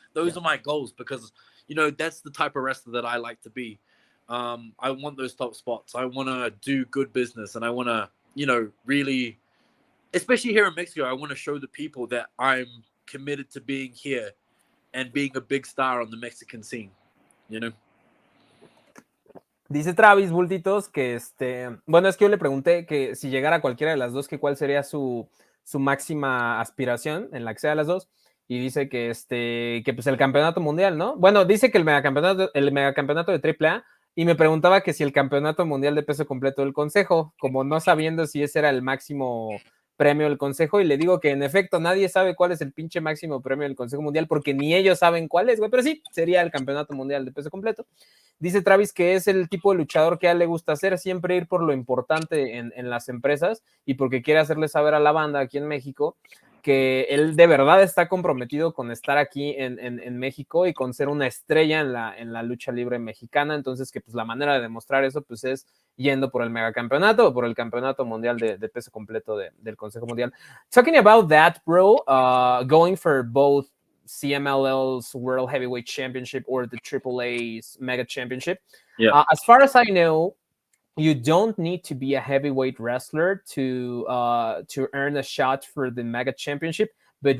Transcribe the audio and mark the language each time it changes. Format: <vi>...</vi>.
<en>Those are my goals, because that's the type of wrestler that I like to be. I want those top spots. I want to do good business, and I want to really, especially here in Mexico, I want to show the people that I'm committed to being here and being a big star on the Mexican scene.</en> <es>Dice Travis, Bultitos, que bueno, es que yo le pregunté que si llegara a cualquiera de las dos, que cuál sería su máxima aspiración en la que sea de las dos, y dice que pues el campeonato mundial, ¿no? Bueno, dice que el megacampeonato de AAA, y me preguntaba que si el campeonato mundial de peso completo del Consejo, como no sabiendo si ese era el máximo premio del Consejo, y le digo que en efecto nadie sabe cuál es el pinche máximo premio del Consejo Mundial, porque ni ellos saben cuál es, güey, pero sí, sería el campeonato mundial de peso completo. Dice Travis que es el tipo de luchador que a él le gusta hacer, siempre ir por lo importante en las empresas y porque quiere hacerle saber a la banda aquí en México porque él de verdad está comprometido con estar aquí en México y con ser una estrella en la lucha libre mexicana. Entonces, que pues la manera de demostrar eso pues es yendo por el megacampeonato o por el campeonato mundial de peso completo del Consejo Mundial.</es> <en>Talking about that, bro, going for both CMLL's World Heavyweight Championship or the AAA's Mega Championship. Yeah. As far as I know, you don't need to be a heavyweight wrestler to earn a shot for the Mega Championship, but</en>